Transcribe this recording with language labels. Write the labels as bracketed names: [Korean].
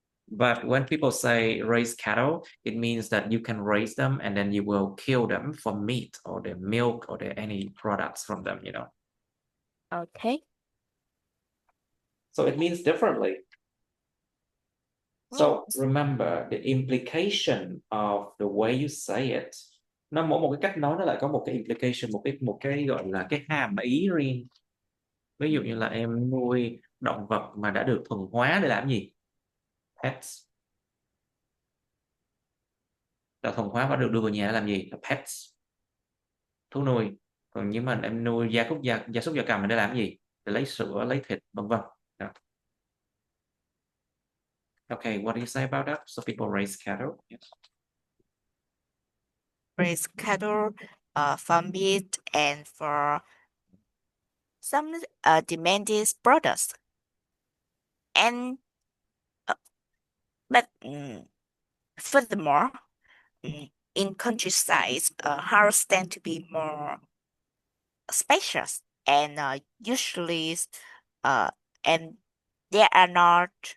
[English] But when people say raise cattle, it means that you can raise them and then you will kill them for meat or their milk or their any products from them, you know. Okay. So it means differently. So remember the implication of the way you say it. [Vietnamese] Nó mỗi một cái cách nói nó lại có một cái implication, một cái gọi là cái hàm ý riêng. Ví dụ như là em nuôi động vật mà đã được thuần hóa để làm gì? Pets. Đã thuần hóa và được đưa vào nhà để làm gì? Là pets. Thú nuôi. Còn nếu mà em nuôi gia súc gia cầm để làm gì? Để lấy sữa, lấy thịt, vân vân. [English] Okay, what do you say about that? So people raise cattle. Yes. Raise cattle for meat and for some demanded products. And but furthermore, in countryside, houses tend to be more spacious and usually and there are not